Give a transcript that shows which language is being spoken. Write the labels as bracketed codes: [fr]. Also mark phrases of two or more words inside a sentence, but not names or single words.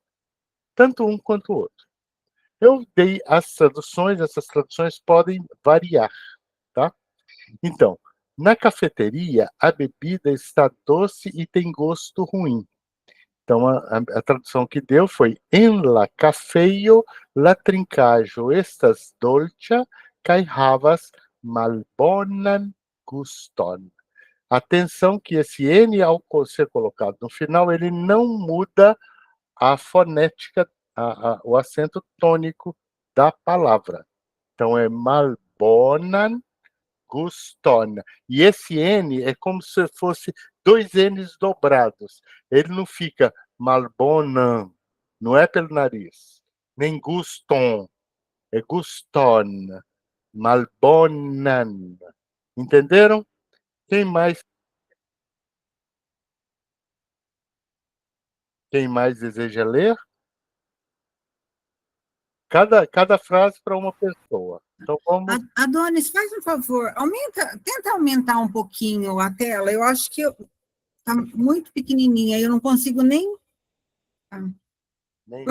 [pt] Tanto um quanto o outro. Eu dei as traduções, essas traduções podem variar, tá? Então, na cafeteria, a bebida está doce e tem gosto ruim. Então, a tradução que deu foi [eo] en la cafeio la trincaĵo estas dolĉa kaj havas malbonan guston. [pt] Atenção que esse N, ao ser colocado no final, ele não muda a fonética, o acento tônico da palavra. Então, é [eo] malbonan guston. [pt] E esse N é como se fosse 2 N's dobrados. Ele não fica malbonan, não é pelo nariz, nem guston, é guston, malbonan. Entenderam? Quem mais deseja ler? Cada frase para uma pessoa. Então, vamos... Adonis, faz um favor, tenta aumentar um pouquinho a tela, eu acho que está muito pequenininha, eu não consigo nem por